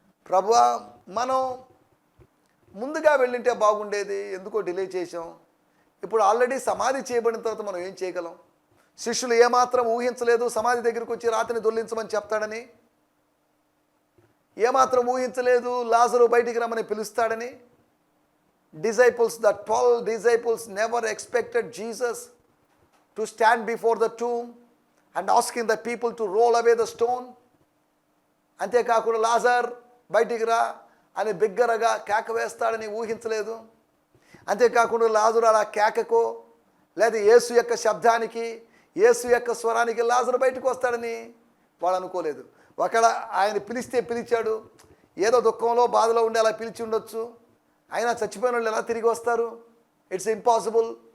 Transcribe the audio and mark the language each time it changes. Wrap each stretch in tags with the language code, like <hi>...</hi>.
<te>ప్రభువా, మనం ముందుగా వెళ్ళింటే బాగుండేది, ఎందుకో డిలే చేసాం, ఇప్పుడు ఆల్రెడీ సమాధి చేయబడిన తర్వాత మనం ఏం చేయగలం? శిష్యులు ఏమాత్రం ఊహించలేదు సమాధి దగ్గరికి వచ్చి రాతిని దొర్లించమని చెప్తాడని, ఏమాత్రం ఊహించలేదు లాజరు బయటికి రమ్మని పిలుస్తాడని.</te> <en>Disciples, the 12 disciples never expected Jesus to stand before the tomb and asking the people to roll away the stone.</en> <te>అంతేకాకుండా లాజర్ బయటికి రా అని బిగ్గరగా కేక వేస్తాడని ఊహించలేదు. అంతేకాకుండా లాజరు అలా కేకకో లేదా యేసు యొక్క శబ్దానికి, యేసు యొక్క స్వరానికి లాజరు బయటకు వస్తాడని వాళ్ళు అనుకోలేదు. ఒకవేళ ఆయన పిలిస్తే పిలిచాడు, ఏదో దుఃఖంలో బాధలో ఉండి అలా పిలిచి ఉండొచ్చు, అయినా చచ్చిపోయిన వాళ్ళు ఎలా తిరిగి వస్తారు?</te> <en>It's impossible.</en>